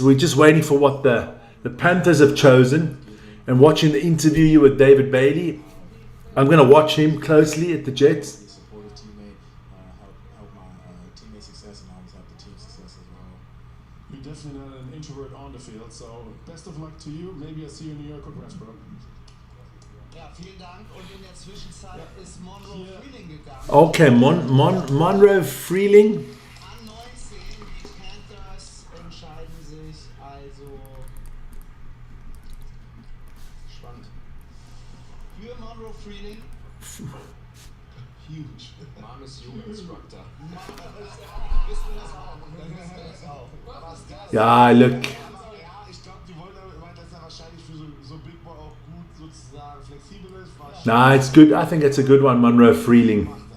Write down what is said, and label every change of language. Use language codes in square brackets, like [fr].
[en] We're just waiting for what the Panthers have chosen and watching the interview here with David Bailey. I'm going to watch him closely at the Jets. Support a teammate, help my teammate success, and always help the team success as well. You're definitely not an introvert on the field, so best of luck to you. Maybe I'll see you in New York or Greensboro. [de] Ja, vielen Dank. Und in der Zwischenzeit ist Monroe Freeling gegangen. Okay, Monroe Freeling. An 19, die Panthers entscheiden sich also spannend für Monroe Freeling. [en] Huge. [de] Mom ist Yoga Instructor. Wissen wir das auch. Dann wissen wir das auch. Aber es ist [en] Ja, look. [de] Ja, ich glaube, die wollen damit, weil das ja wahrscheinlich für so Big Boy auch gut sozusagen flexibel ist. [en] Nah, it's good. I think it's a good one, Monroe Freeling.